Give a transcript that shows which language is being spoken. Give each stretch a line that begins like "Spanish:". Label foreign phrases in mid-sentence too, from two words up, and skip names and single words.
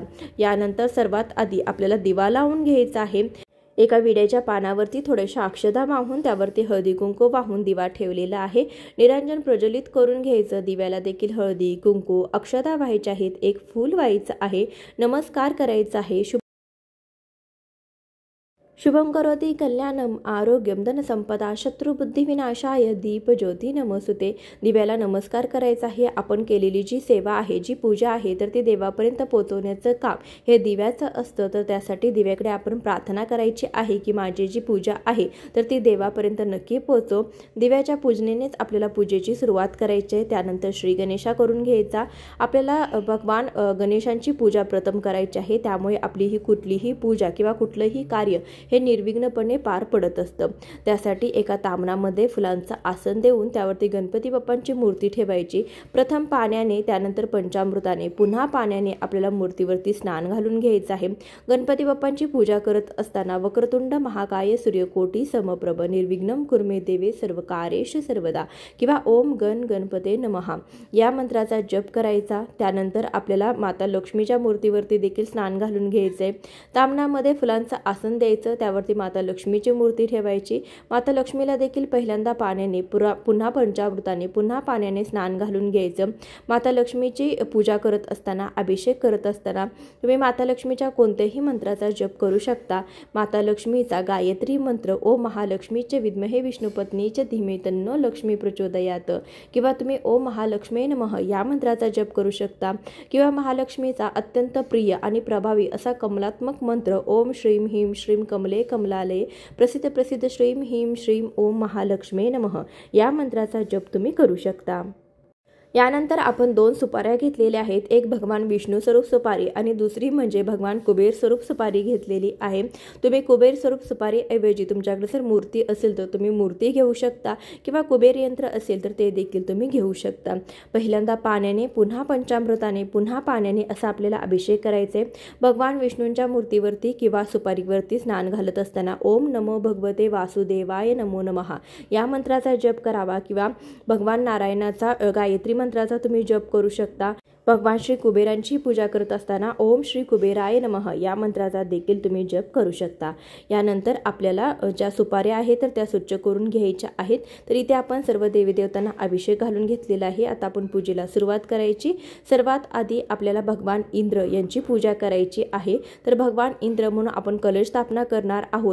Marathi: यानंतर सर्वात आधी आपल्याला दिवा लावून घ्यायचा आहे। एका विड्याच्या पानावरती थोड्याशा अक्षदा वाहून त्यावरती हळदी कुंकू वाहून दिवा ठेवलेला आहे। निरंजन प्रज्वलित करून घ्यायचं। दिव्याला देखील हळदी, कुंकू, अक्षदा व्हायच्या आहेत, एक फूल व्हायचं आहे, नमस्कार करायचा आहे।
Sanskrit: शुभम करोति कल्याणम आरोग्यम धनसंपदा शत्रुबुद्धी विनाशाय दीप ज्योती नमस्तुते।
Marathi: दिव्याला नमस्कार करायचा आहे। आपण केलेली जी सेवा आहे, जी पूजा आहे तर ती देवापर्यंत पोहोचवण्याचं काम हे दिव्याचं असतं। तर त्यासाठी दिव्याकडे आपण प्रार्थना करायची आहे की माझी जी पूजा आहे तर ती देवापर्यंत नक्की पोहोचो। दिव्याच्या पूजनेनेच आपल्याला पूजेची सुरुवात करायची आहे। त्यानंतर श्री गणेशा करून घ्यायचा। आपल्याला भगवान गणेशांची पूजा प्रथम करायची आहे। त्यामुळे आपली ही कुठलीही पूजा किंवा कुठलंही कार्य हे निर्विघ्नपणे पार पडत असतं। त्यासाठी एका तामणामध्ये फुलांचं आसन देऊन त्यावरती गणपती बाप्पांची मूर्ती ठेवायची। प्रथम पाण्याने, त्यानंतर पंचामृताने, पुन्हा पाण्याने आपल्याला मूर्तीवरती स्नान घालून घ्यायचं आहे। गणपती बाप्पांची पूजा करत असताना
Sanskrit: वक्रतुंड महाकाय सूर्यकोटी समप्रभ निर्विघ्नं कुर्मे देवे सर्वकार्येषु सर्वदा
Marathi: किंवा
Sanskrit: ओम गण गणपते नमः
Marathi: या मंत्राचा जप करायचा। त्यानंतर आपल्याला माता लक्ष्मीच्या मूर्तीवरती देखील स्नान घालून घ्यायचंय। तामणामध्ये फुलांचं आसन द्यायचं, त्यावरती माता लक्ष्मीची मूर्ती ठेवायची। माता लक्ष्मीला देखील पहिल्यांदा पाण्याने, पुन्हा पंचामृताने, पुन्हा पाण्याने स्नान घालून घ्यायचं। माता लक्ष्मीची पूजा करत असताना, अभिषेक करत असताना तुम्ही माता लक्ष्मीच्या कोणत्याही मंत्राचा जप करू शकता। माता लक्ष्मीचा गायत्री मंत्र
Sanskrit: ओम महालक्ष्मीचे विद्महे विष्णुपत्नीचे धीमे तन्नो लक्ष्मी प्रचोदयात
Marathi: किंवा तुम्ही
Sanskrit: ओम महालक्ष्मी नमः
Marathi: या मंत्राचा जप करू शकता किंवा महालक्ष्मीचा अत्यंत प्रिय आणि प्रभावी असा कमलात्मक मंत्र
Sanskrit: ओम श्रीम ह्रीं श्रीं कमले कमलालये प्रसिद्ध प्रसिद्ध श्रीम ह्रीं श्रीं ओम महालक्ष्मी नमः
Marathi: या मंत्राचा जप तुम्ही करू शकता। यानंतर आपण 2 सुपाऱ्या घेतलेल्या आहेत। एक भगवान विष्णू स्वरूप सुपारी आणि दुसरी म्हणजे भगवान कुबेर स्वरूप सुपारी घेतलेली आहे। तुम्ही कुबेर स्वरूप सुपारी ऐवजी तुमच्याकडे जर मूर्ती असेल तर तुम्ही मूर्ती घेऊ शकता किंवा कुबेर यंत्र असेल तर ते देखील तुम्ही घेऊ शकता। पहिल्यांदा पाण्याने, पुन्हा पंचामृताने, पुन्हा पाण्याने असा आपल्याला अभिषेक करायचे। भगवान विष्णूंच्या मूर्तीवरती किंवा सुपारीवरती स्नान घालत असताना
Sanskrit: ओम नमो भगवते वासुदेवाय नमो नमः
Marathi: या मंत्राचा जप करावा किंवा भगवान नारायणाचा गायत्री मंत्राचा तुम्ही जप करू शकता। भगवान श्री कुबेरांची पूजा करत असताना
Sanskrit: ओम श्री कुबेराय नमः
Marathi: या मंत्राचा देखील तुम्ही जप करू शकता। यानंतर आपल्याला ज्या सुपाऱ्या आहेत तर त्या स्वच्छ करून घ्यायच्या आहेत। तर इथे आपण सर्व देवी देवतांना अभिषेक घालून घेतलेला आहे। आता आपण पूजेला सुरुवात करायची। सर्वात आधी आपल्याला भगवान इंद्र यांची पूजा करायची आहे। तर भगवान इंद्र म्हणून आपण कलश स्थापना करणार आहोत।